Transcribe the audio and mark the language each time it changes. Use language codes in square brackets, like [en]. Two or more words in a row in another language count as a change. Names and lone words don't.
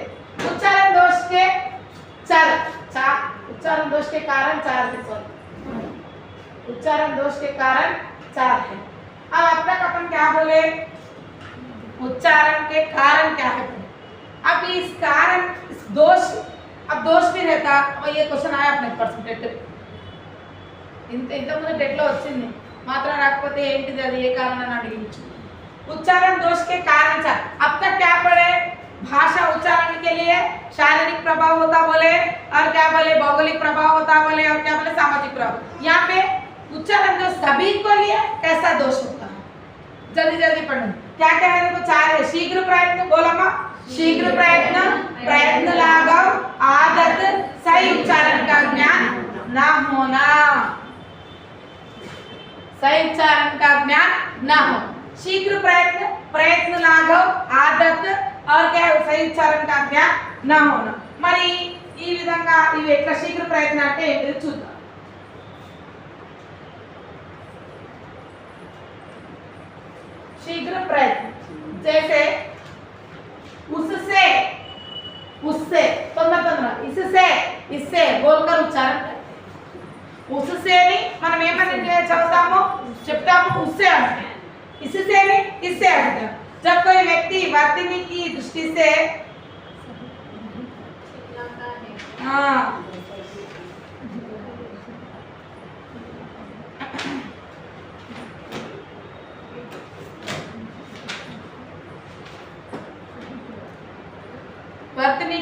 [hi] उच्चारण दोष के चार उच्चारण दोष के कारण चार थे, सॉरी उच्चारण दोष के कारण चार है. अब तक अपन क्या बोले, उच्चारण के कारण क्या है. अब इस कारण इस दोष, अब दोष भी रहता. और ये क्वेश्चन आया अपने परसेंटेज [te] ఇంతకుముందు టెట్లో వచ్చింది, మాత్రం రాకపోతే ఏంటిది అది ఏ కారణం అని అడిగించు. [hi] उच्चारण दोष के कारण चार. अब तक क्या पढ़े, भाषा उच्चारण के लिए शारीरिक प्रभाव होता बोले, और क्या बोले भौगोलिक प्रभाव होता बोले, और क्या बोले सामाजिक प्रभाव. यहाँ पे उच्चारण दोष सभी को लिए कैसा दोष होता है, जल्दी जल्दी पढ़ना. क्या क्या है देखो, चार है. शीघ्र प्रयत्न, बोला माँ शीघ्र प्रयत्न, प्रयत्न लाघव, आदत, सही उच्चारण का ज्ञान ना होना, सही उच्चारण का ज्ञान ना हो. शीघ्र प्रयत्न, प्रयत्न लाघव, आदत, और क्या है सही उच्चारण का ज्ञान ना होना. [te] మరి ఈ విధంగా ఇవి ఎట్లా శీఘ్ర ప్రయత్నం అంటే ఏంటిది చూద్దాం. [hi] शीघ्र प्रयत्न जैसे उससे उससे तोंदर तोंदर इससे इससे बोलकर उच्चारण करते हैं। उससे नहीं [te] మనం ఏమని చదువుతామో చెప్తాము [hi] उससे అంటే इससे नहीं इससे అంటే जब कोई व्यक्ति वर्तनी की दृष्टि से हाँ वर्तनी